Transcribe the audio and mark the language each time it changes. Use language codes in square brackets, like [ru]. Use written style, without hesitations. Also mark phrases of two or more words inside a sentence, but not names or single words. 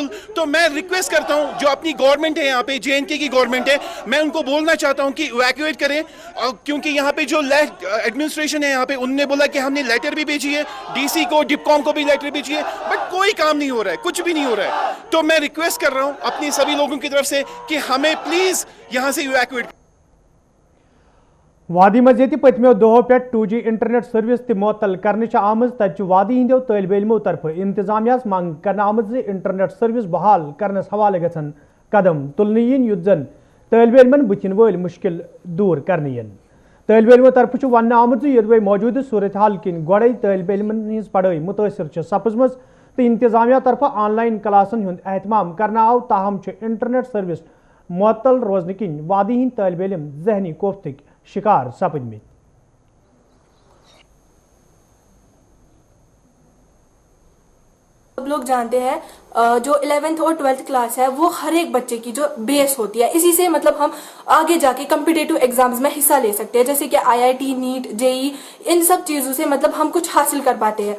[hi] तो मैं रिक्वेस्ट करता हूँ, जो अपनी गवर्नमेंट है यहाँ पे, JNK की गवर्नमेंट है, मैं उनको बोलना चाहता हूँ कि इवैक्यूएट करें, क्योंकि यहाँ पे जो एडमिनिस्ट्रेशन है यहाँ पे, उन्होंने बोला कि हमने लेटर भी भेजी है, DC को, डिपकॉम को भी लेटर भेजी है, बट कोई काम नहीं हो रहा है, कुछ भी नहीं हो रहा है। तो मैं रिक्वेस्ट कर रहा हूँ अपनी सभी लोगों की तरफ से कि हमें प्लीज यहाँ से इवैक्यूएट। [ks] वादी मज पत्मो दो पे 2G [en] internet service [ks] तल कर आमज तत वादी हिंदो तलब इलमो तरफ इंतजामिया मंग कर आमज [en] internet service [ks] बहाल करनस हवाले गसन कदम तुलने युत जन तलब इलमन बुथिन वल मुश्किल दूर करने तलब इलमो तरफ वन आमुत यदि मौजूद सूरत हाल किन गोड़े तलब इलमन हज पढ़ाई मुतासर सपजम तो इंतजामिया तरफ ऑनलाइन क्लासन हुंद एहतमाम करना आव, ताहम [en] internet service [ks] मुअत्तल रोजन किन वादी हिंद तलब इलम जहनी कोफ्त शिकार सपदमित। [hi] सब लोग जानते हैं जो 11th और 12th क्लास है वो हर एक बच्चे की जो बेस होती है, इसी से मतलब हम आगे जाके [en] competitive exams [hi] में हिस्सा ले सकते हैं, जैसे कि IIT, नीट, JEE, इन सब चीज़ों से मतलब हम कुछ हासिल कर पाते हैं।